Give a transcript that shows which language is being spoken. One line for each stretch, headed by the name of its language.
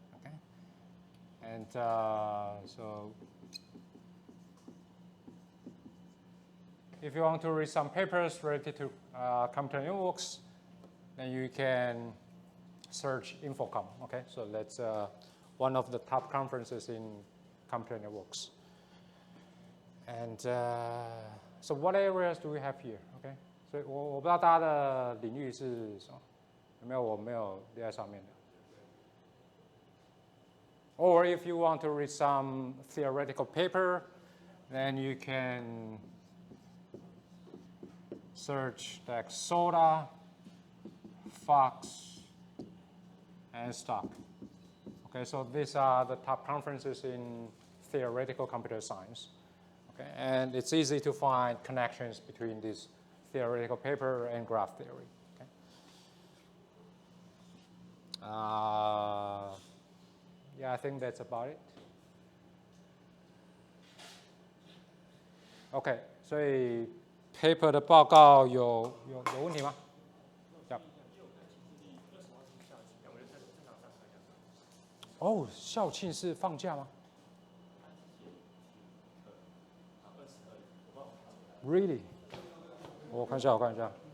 English: Okay, and so if you want to read some papers related to computer networks, then you can search Infocom. Okay, so that's one of the top conferences in computer networks. And so what areas do we have here?
Chinese: Okay, 所以我不知道大家的领域是什么，有没有我没有列在上面的。
English: Or if you want to read some theoretical paper, then you can search like SOTA, Fox, and Stock. Okay, so these are the top conferences in theoretical computer science. Okay, and it's easy to find connections between this theoretical paper and graph theory. Okay. Yeah, I think that's about it.
Chinese: OK， 所以 paper 的报告有问题吗？哦，校庆是放假吗 ？
English: Really？
Chinese: 我看一下，我看一下。